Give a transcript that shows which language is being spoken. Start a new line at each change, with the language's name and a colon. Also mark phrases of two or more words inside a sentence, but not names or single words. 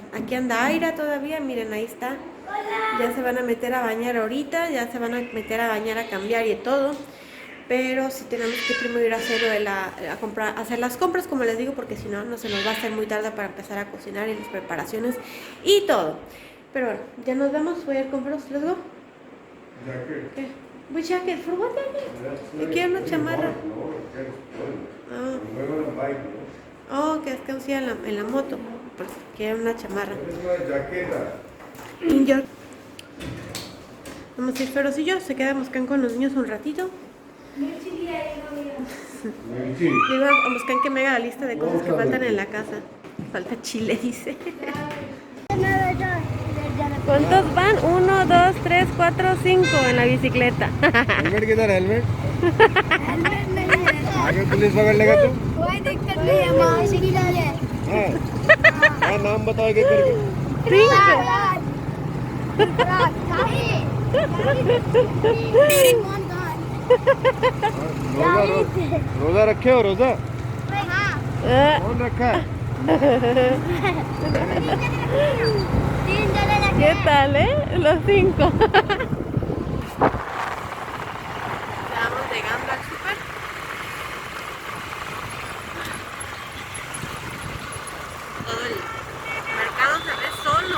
Spanish: Aquí anda Aira todavía, miren, ahí está. Ya se van a meter a bañar ahorita, ya se van a meter a bañar, a cambiar y todo. Pero sí tenemos que primero ir a hacer, hacer las compras, como les digo, porque si no, no se nos va a hacer muy tarde para empezar a cocinar y las preparaciones y todo. Pero bueno, ya nos vamos, voy a ir con Feroz,
English: ¿les go?
Spanish: ¿Qué?
English: Which jacket? For what jacket?
Spanish: Quiero una chamarra. Oh, que es que usía en la moto, pues quiero una chamarra. Vamos a ir Feroz y yo, se queda Muskan con los niños un ratito. Digo a Muskan que me haga la lista de cosas que faltan en la casa. Falta chile, dice. ¿Cuántos van? 1, 2, 3, 4, 5 en la bicicleta.
Hindi: हेलमेट किधर है हेलमेट? हेलमेट नहीं है। आगे पुलिस पकड़ लेगा तो? कोई दिक्कत नहीं है, माँ इसी की लिए है। हाँ हाँ नाम बताओ एक एक करके। 5 रोजा रखे हो रोजा? हाँ। कौन रखा है?
Spanish: ¿Qué tal, Los 5. Estamos llegando al súper. Todo el mercado se ve solo.